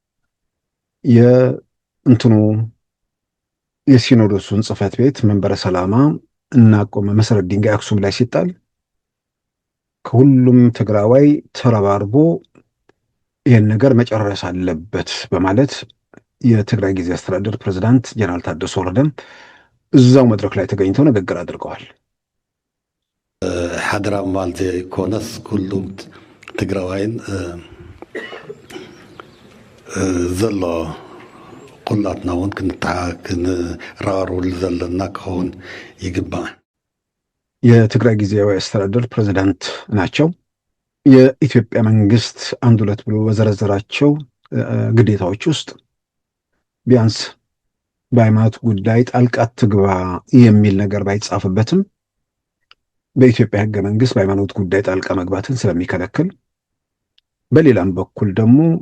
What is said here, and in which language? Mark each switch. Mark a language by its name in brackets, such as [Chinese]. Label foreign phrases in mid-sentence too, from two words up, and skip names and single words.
[Amharic] የሲኖዶሱን ጽሕፈት ቤት መንበረ ሰላማ እናቆመ መሰረት ድንጋይ አክሱም ላይ ሲጣል ከሁሉም ትግራዋይ ተረባርቦ ይህን ነገር መጨረስ አለበት በማለት የትግራይ ጊዜያዊ አስተዳደር ፕሬዝዳንት ጀነራል ታደሰ ወረደም እዛው መድረክ ላይ ተገኝተው ንግግር አድርገዋል። [Tigrinya] ሓደራ ማለት ዘይኮነስ ኩሉም ትግራዋይን ዘሎ ኩላትና እውን ክንረባረበሉ ዘለና ክኸውን ይግባእ። [Amharic] የትግራይ ጊዜያዊ አስተዳደር ፕሬዝዳንት ናቸው። የኢትዮጵያ መንግስት አንድ ሁለት ብሎ በዘረዘራቸው ግዴታዎች ውስጥ ቢያንስ በሃይማኖት ጉዳይ ጣልቃ ትግባ የሚል ነገር ባይጻፍበትም በኢትዮጵያ ሕገ መንግስት በሃይማኖት ጉዳይ ጣልቃ መግባትን ስለሚከለክል፣ በሌላም በኩል ደግሞ